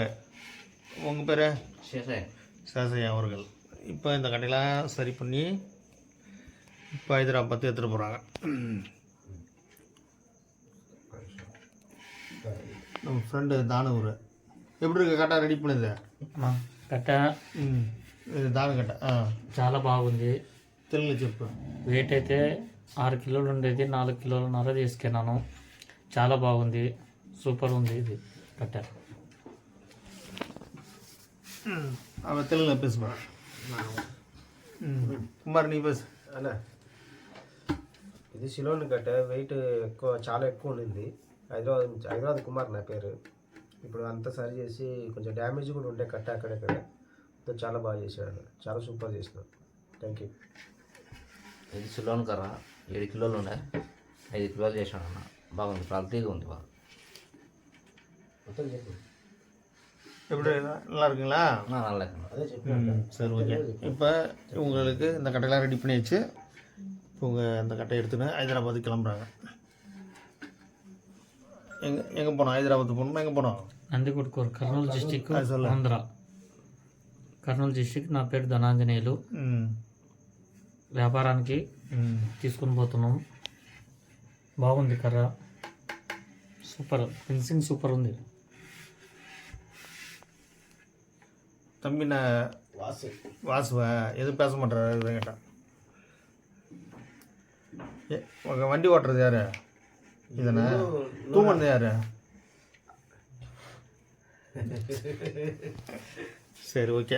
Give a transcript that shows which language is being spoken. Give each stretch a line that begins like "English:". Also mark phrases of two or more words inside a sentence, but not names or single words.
Tamil: உங்கள் பேர்? சேசையா அவர்கள். இப்போ இந்த கடையெல்லாம் சரி பண்ணி இப்போ ஹைதராபாத்து எடுத்துகிட்டு போகிறாங்க. நம்ம ஃப்ரெண்டு தானூர். எப்படி இருக்கு கட்டை ரெடி பண்ணுது?
Telugu: కట్ట ఇది దాని కట్ట చాలా బాగుంది. తెలుగులో చెప్పు. వెయిట్ అయితే 6 కిలోలు ఉండేది 4 కిలోలన్నర తీసుకున్నాను. చాలా బాగుంది, సూపర్ ఉంది ఇది కట్ట.
Tamil: அவன் தெலுங்குல பேசுவா. కుమార్ నీ பேசு.
Telugu: అన్న ఇది సిలోన్ కట్ట వెయిట్ ఎక్కువ, చాలా ఎక్కువ ఉండింది. హైదరాబాద్ కుమార్ నా పేరు. ఇప్పుడు అంతా సరి చేసి కొంచెం డ్యామేజ్ కూడా ఉండే కట్ట అక్కడక్కడ. చాలా బాగా చేశాడు, చాలా సూపర్ చేసినాడు.
English: thank you.
Telugu: ఇది సిలోన్ కర్ర 7 కిలోలు ఉండే 5 కిలోలు చేశాడు అన్న. బాగుంది, క్వాలిటీగా ఉంది బాగా. మొత్తం చెప్పు.
Tamil: எப்படி நல்லா இருக்குங்களா? நல்லா இருக்குண்ணா.
Telugu: అదే చెప్పు.
Tamil: சரி ஓகே. இப்போ உங்களுக்கு இந்த கட்டையெல்லாம் ரெடி பண்ணியாச்சு. இப்போ உங்கள் இந்த கட்டையை எடுத்துன்னு ஹைதராபாத்து கிளம்புறாங்க. எங்கே போனோம்? ஹைதராபாத் போகணுமா? எங்கே போனோம்?
Telugu: నందికొట్కూరు, కర్నూలు డిస్టిక్, ఆంధ్ర. కర్నూలు డిస్టిక్. నా పేరు ధనాంజనేయులు. వ్యాపారానికి తీసుకుని పోతున్నాం. బాగుంది కర్ర,
English: super finishing
Telugu: సూపర్ ఉంది.
Tamil: தம்பி நான் வாசுவா எதுவும் பேச மாட்டேறாரு இவங்கிட்ட. உங்கள் வண்டி ஓட்டுறது யார்? இதனை தூங்குறது யார்? சரி ஓகே.